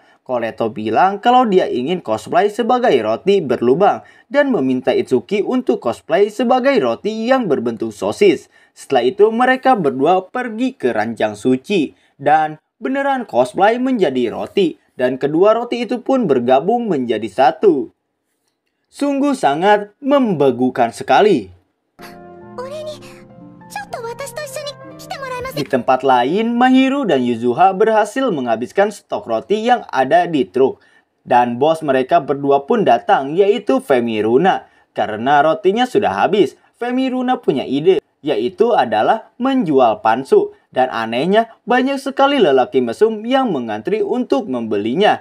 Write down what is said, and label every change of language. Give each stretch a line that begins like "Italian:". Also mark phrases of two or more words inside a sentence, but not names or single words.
Indonesian: Koleto bilang kalau dia ingin cosplay sebagai roti berlubang dan meminta Itsuki untuk cosplay sebagai roti yang berbentuk sosis. Setelah itu mereka berdua pergi ke ranjang suci dan beneran cosplay menjadi roti dan kedua roti itu pun bergabung menjadi satu. Sungguh sangat membegukan sekali.
Japanese: 俺にちょっと私と一緒に来てもらえません？
Indonesian: Di tempat lain, Mahiru dan Yuzuha berhasil menghabiskan stok roti yang ada di truk. Dan bos mereka berdua pun datang, yaitu Femiruna. Karena rotinya sudah habis, Femiruna punya ide, yaitu adalah menjual pansu. Dan anehnya, banyak sekali lelaki mesum yang mengantri untuk membelinya.